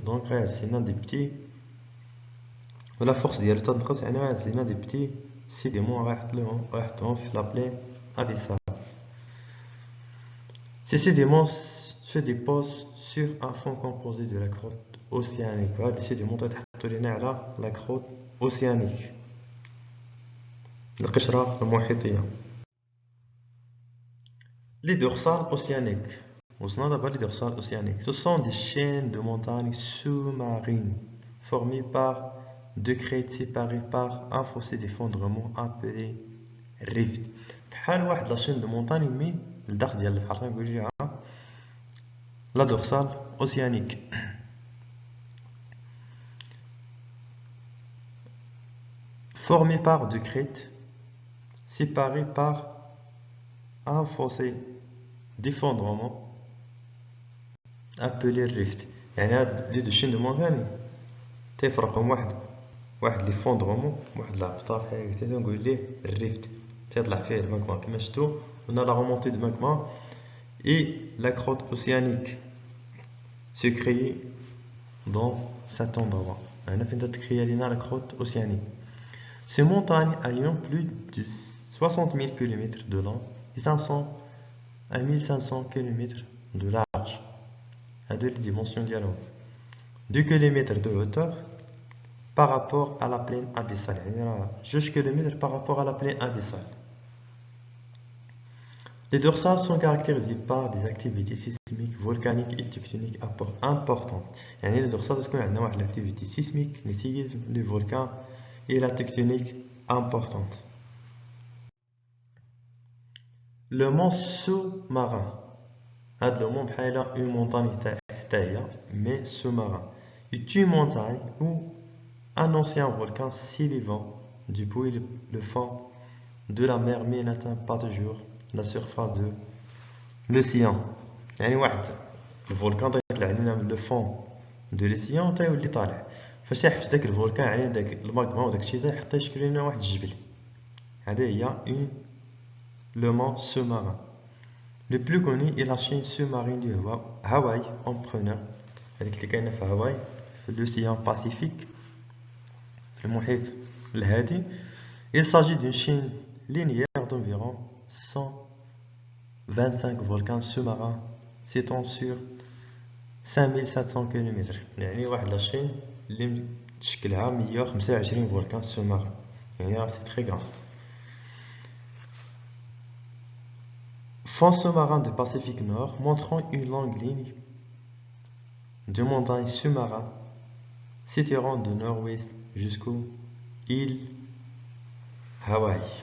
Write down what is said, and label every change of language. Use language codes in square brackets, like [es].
[fr] Donc [ar] غيعزلنا [fr] des petits [ar] ولا [fr] force [ar] ديالو تنقص يعني غيعزلنا [fr] des petits sédiments [ar] غيحطوهم في [fr] la plaine abyssale. Ces sédiments se déposent sur un fond composé de la croûte océanique. [ar] هاد السيديمون تحطوا لنا على [fr] la croûte océanique [ar] القشرة المحيطية. [fr] Les dorsales océaniques. [ar] وصلنا دابا [fr] les dorsales océaniques. Ce sont des chaînes de montagnes sous-marines formées par deux crêtes séparées par un fossé d'effondrement appelé rift. [ar] بحال واحد [fr] la chaîne de montagne [ar] مي لداخل ديال البحر نقول ليها [fr] la dorsale océanique. Formée par deux crêtes séparées par un fossé d'effondrement appelé rift. [ar] يعني هاد لي دو شين دو مونتاني تيفرقهم واحد ليفوندرومون واحد الهبطة بحال هكا تنقول ليه الريفت تيطلع فيه الماغما كما شفتو. [fr] On a la remontée de magma et la croûte océanique se crée dans cet endroit. [ar] هنا فين تتكريا لينا [fr] la croûte océanique. Ces montagnes ayant plus de 60 000 km de long et 500 à 1500 km de large. [ar] هادو [fr] les dimensions [ar] ديالهم. [fr] 2 km de hauteur par rapport à la plaine abyssale. [ar] يعني راه [fr] 2 km par rapport à la plaine abyssale. Les dorsales sont caractérisées par des activités sismiques, volcaniques et tectoniques importantes. [ar] يعني [fr] les dorsales [ar] تكون عندنا واحد [fr] l'activité sismique, les séismes, les volcans et la tectonique importante. Le mont sous-marin. [ar] هاد [fr] le mont [ar] بحال [fr] une montagne [ar] حتى هي [fr] mais sous-marin. C'est une montagne ou un ancien volcan s'élevant depuis le fond de la mer mais n'atteint pas toujours la surface de l'océan. [ar] يعني واحد الفولكان طيطلع لنا من لو فون دو لوسيان تيولي طالع فاش يحبس داك الفولكان عليه داك الماغما وداك الشيء تيحط يشكل لنا واحد الجبل. هذه هي [fr] le mont sous-marin. Le plus connu est la chaîne sous-marine du Hawaï en prenant [ar] هذيك اللي كاينه في هاواي في [fr] l'océan Pacifique [ar] في المحيط الهادي. [fr] Il s'agit d'une chaîne linéaire d'environ 125 volcans sous-marins s'étend sur 5700 km. [ar] يعني واحد لاشين اللي تشكلها [fr] 125 volcans sous-marins. [ar] يعني [fr] c'est très grand. Fond sous-marin du Pacifique Nord montrant une longue ligne de montagnes sous-marins s'étirant de nord-ouest jusqu'aux îles Hawaï.